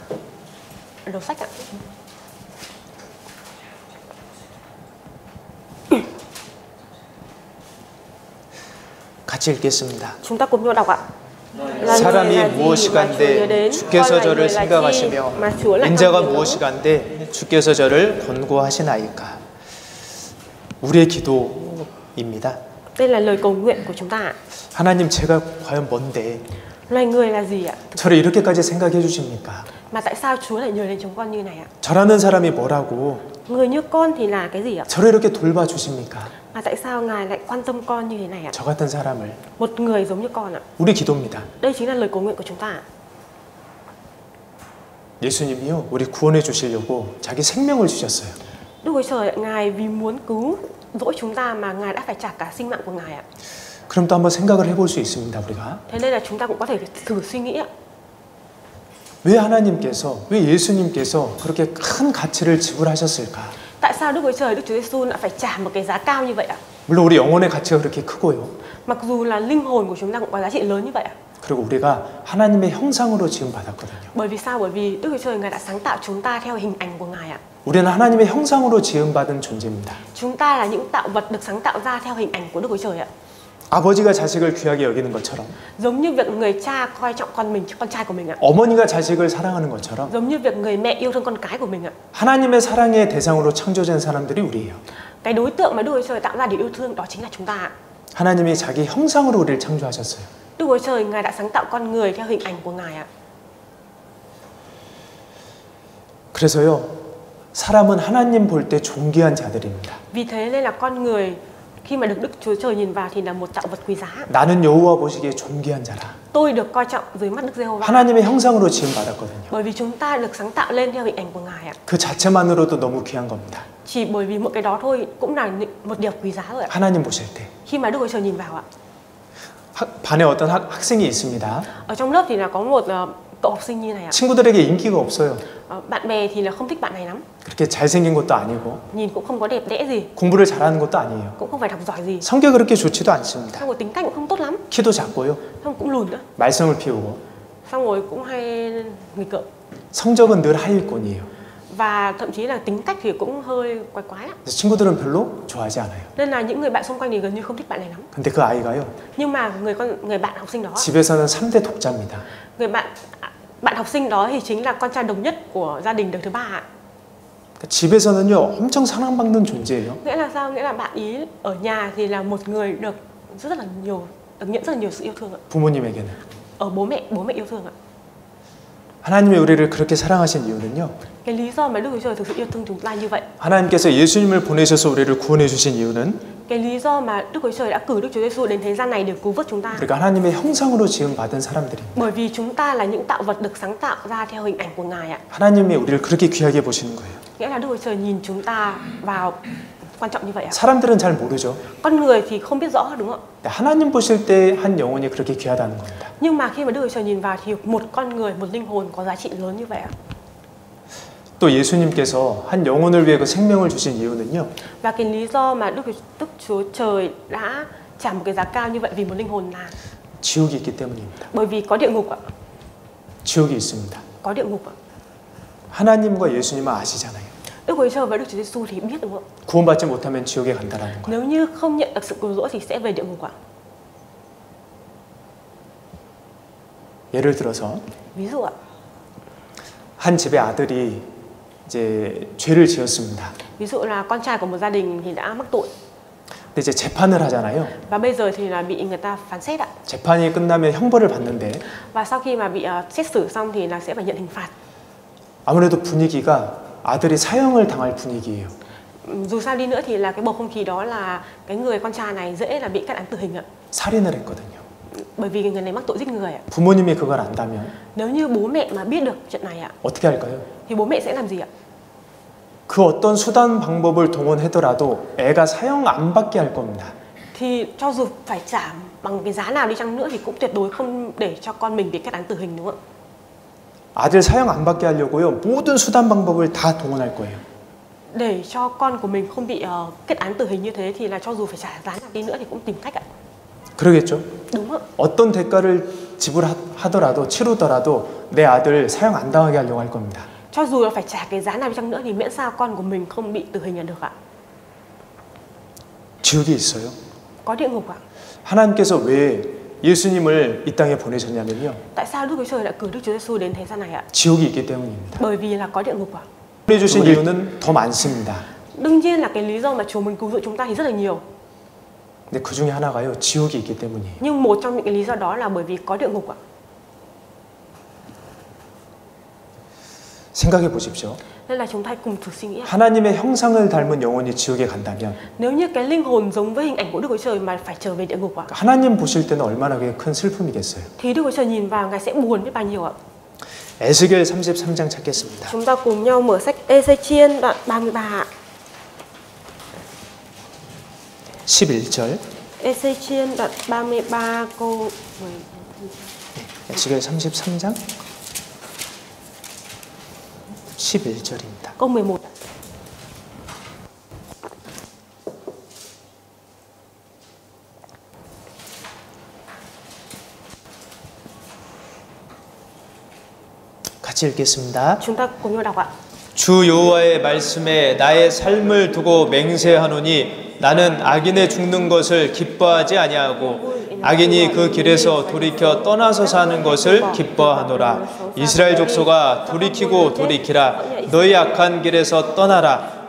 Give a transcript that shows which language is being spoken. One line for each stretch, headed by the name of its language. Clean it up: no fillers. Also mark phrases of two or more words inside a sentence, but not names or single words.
Vietnamese: Ở đầu sách ạ.
Korean: 같이 읽겠습니다.
Vietnamese: Chúng ta cùng nhau đọc ạ.
Korean: 사람이 무엇이간데 주께서 저를 생각하시며 인자가 무엇이간데 주께서 저를 권고하시나이까. 우리의 기도입니다.
Vietnamese: Đây là lời cầu nguyện của chúng ta ạ.
Korean: 하나님 제가 과연 뭔데
Vietnamese: Loài người là gì ạ?
Korean: 저를 이렇게까지 생각해 주십니까?
Vietnamese: Mà tại sao Chúa lại nhớ đến chúng con như này ạ?
Korean: 저라는 사람이 뭐라고
Vietnamese: Người như con thì là cái gì ạ?
Korean: 저를 이렇게 돌봐주십니까?
Vietnamese: Mà tại sao Ngài lại quan tâm con như thế này ạ?
Korean: 저 같은 사람을.
Vietnamese: Một người giống như con ạ.
Korean: 우리 기도입니다.
Vietnamese: Đây chính là lời cầu nguyện của chúng ta ạ.
Korean: 예수님이요 우리 구원해 주시려고 자기 생명을 주셨어요.
Vietnamese: Đức Chúa Trời, Ngài vì muốn cứu dỗi chúng ta mà Ngài đã phải trả cả sinh mạng của Ngài ạ.
Korean: 그럼 또 한번 생각을 해볼 수 있습니다, 우리가.
Vietnamese: Thế nên là chúng ta cũng có thể thử suy nghĩ ạ.
Korean: 왜 하나님께서, 왜 예수님께서 그렇게 큰 가치를 지불하셨을까?
Vietnamese: Tại sao Đức Chúa Trời, Đức Chúa Giêsu lại phải trả một cái giá cao như vậy ạ?
Korean: 물론 우리 영혼의 가치가 그렇게 크고요.
Vietnamese: Mặc dù là linh hồn của chúng ta cũng có giá trị lớn như vậy ạ.
Korean: 그리고 우리가 하나님의 형상으로 지음 받았거든요.
Vietnamese: Bởi vì sao? Bởi vì Đức Chúa Trời Ngài đã sáng tạo chúng ta theo hình ảnh của Ngài ạ.
Korean: 우리는 하나님의 형상으로 지음 받은 존재입니다.
Vietnamese: Chúng ta là những tạo vật được sáng tạo ra theo hình ảnh của Đức Chúa Trời ạ.
Korean: 아버지가 자식을 귀하게 여기는 것처럼,
Vietnamese: Giống như việc người cha coi trọng con trai của mình ạ.
Korean: 어머니가 자식을 사랑하는 것처럼,
Vietnamese: Giống như việc người mẹ yêu thương con cái của mình ạ.
Korean: 하나님의 사랑의 대상으로 창조된 사람들이 우리예요.
Vietnamese: Cái đối tượng mà Đức Chúa Trời tạo ra để yêu thương đó chính là chúng ta ạ.
Korean: 하나님이 자기 형상으로 우리를 창조하셨어요.
Vietnamese: Đức Chúa Trời Ngài đã sáng tạo con người theo hình ảnh của Ngài ạ.
Korean: 그래서요, 사람은 하나님 볼 때 존귀한 자들입니다.
Vietnamese: Vì thế nên là con người khi mà được Đức Chúa Trời nhìn vào thì là một tạo vật quý giá.
Korean: 나는 여호와 보시기에 존귀한 자라.
Vietnamese: Tôi được coi trọng dưới mắt Đức Giê-hô-va.
Korean: 하나님의 형상으로 지음 받았거든요.
Vietnamese: Bởi vì chúng ta được sáng tạo lên theo hình ảnh của Ngài ạ.
Korean: 그 자체만으로도 너무 귀한 겁니다.
Vietnamese: Chỉ bởi vì một cái đó thôi cũng là một điều quý giá rồi ạ.
Korean: 하나님 보실 때.
Vietnamese: Khi mà Đức Chúa Trời nhìn vào ạ.
Korean: 반에 어떤 학생이 있습니다.
Vietnamese: Ở trong lớp thì là có một cậu học sinh như này ạ.
Korean: 친구들에게 인기가 없어요.
Vietnamese: Bạn bè thì là không thích bạn này lắm.
Korean: 그렇게 잘생긴 것도 아니고
Vietnamese: Nhìn cũng không có đẹp đẽ gì.
Korean: 공부를 잘하는 것도 아니에요.
Vietnamese: Cũng không phải học giỏi gì.
Korean: 성격이 그렇게 좋지도 않습니다.
Vietnamese: Xong rồi tính cách cũng không tốt lắm.
Korean: 키도 작고요.
Vietnamese: Xong cũng lùn nữa.
Korean: 말썽을 피우고.
Vietnamese: Xong rồi cũng hay nghịch ngợm.
Korean: 성적은 늘 하위권이에요.
Vietnamese: Và thậm chí là tính cách thì cũng hơi quái quái ạ.
Korean: 친구들은 별로 좋아하지 않아요.
Vietnamese: Nên là những người bạn xung quanh thì gần như không thích bạn này lắm.
Korean: 근데 그 아이가요.
Vietnamese: Nhưng mà người bạn học sinh đó.
Korean: 집에서는 3대 독자입니다.
Vietnamese: Bạn học sinh đó thì chính là con trai độc nhất của gia đình đời thứ ba ạ.
Korean: 집에서는요 엄청 사랑받는 존재예요.
Vietnamese: Nghĩa là sao? Nghĩa là bạn ý ở nhà thì là một người được nhận rất là nhiều sự yêu thương ạ.
Korean: 부모님에게는.
Vietnamese: Ở bố mẹ yêu thương ạ.
Korean: 하나님이 우리를 그렇게 사랑하신 이유는요.
Vietnamese: Cái lý do mà Đức Chúa Trời thực sự yêu thương chúng ta như vậy.
Korean: 하나님께서 예수님을 보내셔서 우리를 구원해 주신 이유는
Vietnamese: cái lý do mà Đức Chúa Trời đã cử Đức Chúa Giêsu đến thế gian này để cứu vớt chúng ta.
Korean: 우리가 하나님의 형상으로 지음 받은 사람들입니다.
Vietnamese: Bởi vì chúng ta là những tạo vật được sáng tạo ra theo hình ảnh của Ngài ạ.
Korean: 하나님이 우리를 그렇게 귀하게 보시는 거예요.
Vietnamese: Nghĩa là Đức Chúa Trời nhìn chúng ta vào quan trọng như vậy ạ.
Korean: 사람들은 잘 모르죠.
Vietnamese: Con người thì không biết rõ đúng không ạ?
Korean: 하나님 보실 때 한 영혼이 그렇게 귀하다는 겁니다.
Vietnamese: Nhưng mà khi mà Đức Chúa Trời nhìn vào thì một con người, một linh hồn có giá trị lớn như vậy ạ.
Korean: 또 예수님께서 한 영혼을 위해 그 생명을 주신 이유는요.
Vietnamese: Và cái lý do mà Đức Chúa Trời đã trả một cái giá cao như vậy vì một linh hồn là
Korean: 지옥이 있기 때문입니다.
Vietnamese: bởi vì có địa ngục ạ.
Korean: 지옥이 있습니다.
Vietnamese: Có địa ngục ạ.
Korean: 하나님과 예수님은 아시잖아요.
Vietnamese: Đức Chúa Trời và Đức Chúa Giêsu thì biết đúng không?
Korean: 구원받지 못하면 지옥에 간다라는 거예요.
Vietnamese: Nếu như không nhận được sự cứu rỗi thì sẽ về địa ngục ạ.
Korean: 예를 들어서
Vietnamese: Ví dụ ạ,
Korean: 한 집의 아들이 이제 죄를 지었습니다.
Vietnamese: ví dụ là con trai của một gia đình thì đã mắc tội
Korean: 근데 이제 재판을 하잖아요.
Vietnamese: và bây giờ thì là bị người ta phán xét ạ.
Korean: 재판이 끝나면 형벌을 받는데
Vietnamese: Và sau khi mà bị xét xử xong thì là sẽ phải nhận hình phạt.
Korean: 아무래도 분위기가 아들이 사형을 당할 분위기예요.
Vietnamese: Dù sao đi nữa thì là cái bầu không khí đó là cái người con trai này dễ là bị kết án tử hình ạ.
Korean: 살인을 했거든요.
Vietnamese: Bởi vì người này mắc tội giết người ạ.
Korean: 부모님이 그걸 안다면
Vietnamese: Nếu như bố mẹ mà biết được chuyện này ạ
Korean: 어떻게 할까요?
Vietnamese: thì bố mẹ sẽ làm gì ạ?
Korean: 그 어떤 수단 방법을 동원하더라도 애가 사형 안 받게 할 겁니다.
Vietnamese: Thì cho dù phải trả bằng cái giá nào đi chăng nữa thì cũng tuyệt đối không để cho con mình bị kết án tử hình, đúng không ạ?
Korean: 아들 사형 안 받게 하려고요. 모든 수단 방법을 다 동원할 거예요.
Vietnamese: Để cho con của mình không bị kết án tử hình như thế thì là cho dù phải trả giá nào đi nữa thì cũng tìm cách ạ.
Korean: 그러겠죠?
Vietnamese: Đúng ạ.
Korean: 어떤 대가를 지불하더라도 치르더라도 내 아들 사형 안 당하게 하려고 할 겁니다.
Vietnamese: Cho dù là phải trả cái giá nào đi chăng nữa thì miễn sao con của mình không bị tử hình là được ạ.
Korean: 지옥이 있어요.
Vietnamese: Có địa ngục ạ.
Korean: 하나님께서 왜 예수님을 이 땅에 보내셨냐면요.
Vietnamese: Tại sao Đức Chúa Trời đã cử Đức Chúa Giêsu đến thế gian này ạ?
Korean: 지옥이 있기 때문입니다.
Vietnamese: Bởi vì là có địa ngục ạ.
Korean: 보내주신 이유는 더 많습니다.
Vietnamese: Đương nhiên là cái lý do mà Chúa muốn cứu rỗi chúng ta thì rất là nhiều.
Korean: 근데 그 중에 하나가요. 지옥이 있기 때문이에요.
Vietnamese: Nhưng một trong những cái lý do đó là bởi vì có địa ngục ạ.
Korean: 생각해 보십시오.
Vietnamese: Nên là chúng ta cùng thử suy nghĩ ạ.
Korean: 하나님의 형상을 닮은 영혼이 지옥에 간다면
Vietnamese: Nếu như cái linh hồn giống với hình ảnh của Đức Chúa Trời mà phải trở về địa ngục ạ,
Korean: 하나님 보실 때는 얼마나 큰 슬픔이겠어요.
Vietnamese: thì Đức Chúa Trời nhìn vào Ngài sẽ buồn biết bao nhiêu ạ.
Korean: 에스겔 33장 찾겠습니다.
Vietnamese: Chúng ta cùng nhau mở sách Ê-xê-chiên đoạn 33 ạ.
Korean: 11절.
Vietnamese: Ê-xê-chiên đoạn 33 câu 10.
Korean: 에스겔 33장 11절입니다.
Vietnamese: Câu 11 ạ.
Korean: 같이 읽겠습니다.
Vietnamese: Chúng ta cùng nhau đọc ạ.
Korean: 주 여호와의 말씀에 나의 삶을 두고 맹세하노니 나는 악인의 죽는 것을 기뻐하지 아니하고 악인이 그 길에서 돌이켜 떠나서 사는 것을 기뻐하노라. 이스라엘 족속아 돌이키고 돌이키라. 너희 악한 길에서 떠나라.